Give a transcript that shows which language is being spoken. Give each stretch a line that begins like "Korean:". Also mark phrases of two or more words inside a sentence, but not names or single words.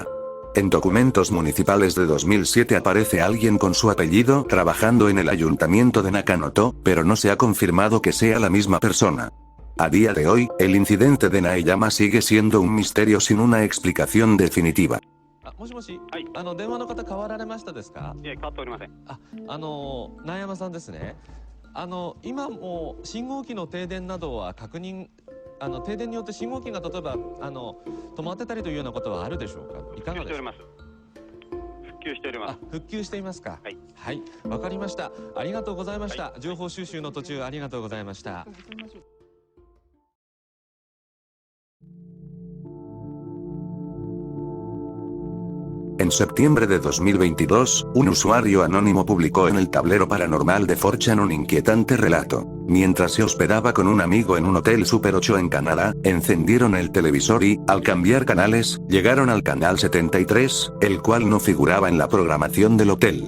Spanish: En documentos municipales de 2007 aparece alguien con su apellido trabajando en el ayuntamiento de Nakanoto, pero no se ha confirmado que sea la misma persona. A día de hoy, el incidente de Naeyama sigue siendo un misterio sin una explicación definitiva.
Japanese: もしもし、はい、電話の方変わられましたですか？いえ、変わっておりません。苗山さんですね。今も信号機の停電などは確認、停電によって信号機が例えば止まってたりというようなことはあるでしょうか？いかがですか？復旧しております。復旧していますか？はい。はい、わかりました。ありがとうございました。情報収集の途中ありがとうございました。
Spanish: En septiembre de 2022, un usuario anónimo publicó en el tablero paranormal de 4chan un inquietante relato. Mientras se hospedaba con un amigo en un hotel Super 8 en Canadá, encendieron el televisor y, al cambiar canales, llegaron al canal 73, el cual no figuraba en la programación del hotel.